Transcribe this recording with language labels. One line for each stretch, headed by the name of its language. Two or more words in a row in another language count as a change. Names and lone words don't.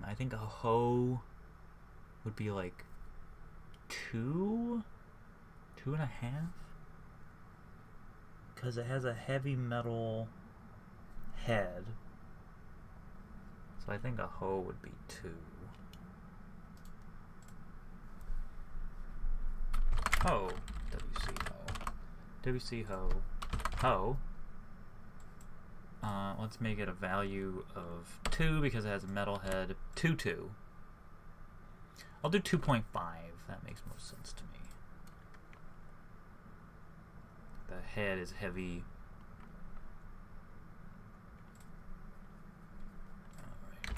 English: I think a hoe would be like 2? 2.5? Because it has a heavy metal head. So I think a hoe would be 2. Hoe. WC hoe. WC hoe. Hoe. Let's make it a value of 2 because it has a metal head. 2. I'll do 2.5. That makes most sense to me. The head is heavy. Alright.